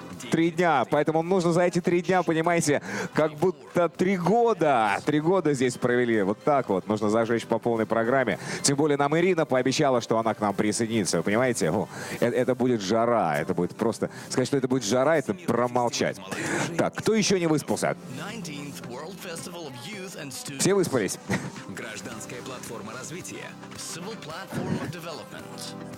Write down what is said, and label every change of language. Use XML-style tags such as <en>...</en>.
<ru>3 дня, поэтому нужно за эти 3 дня, понимаете, как будто 3 года. 3 года здесь провели. Вот так вот. Нужно зажечь по полной программе. Тем более нам Ирина пообещала, что она к нам присоединится. Вы понимаете? Это будет жара. Это будет просто... Сказать, что это будет жара, это промолчать. Так, кто еще не выспался?</ru> <en>19th World Festival of Youth and Students.</en> <ru>Все выспались? Гражданская платформа развития.</ru> <en>Civil Platform of Development.</en>